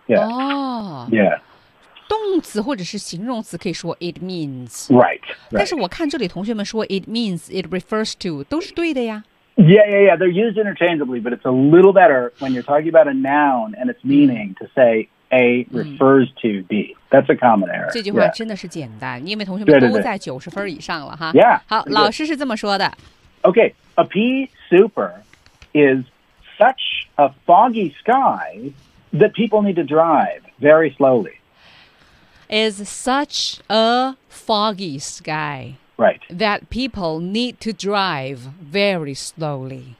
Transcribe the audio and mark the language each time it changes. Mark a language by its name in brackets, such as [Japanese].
[English] Yeah. Yeah. [Chinese] 动词或者是形容词可以说 it means. [English] Right. [Chinese] 但是我看这里同学们说 it means, it refers to, 都是对的呀。 [English] Yeah, yeah, yeah. They're used interchangeably, but it's a little better when you're talking about a noun and its meaning to say. A refers to B. That's a common error. [Chinese] 这句话真的是简单，因为同学们都在九十分以上了哈。 Yeah. 好，老师是这么说的。 [English] Okay, a pea super is such a foggy sky that people need to drive very slowly. Is such a foggy sky. Right. That people need to drive very slowly.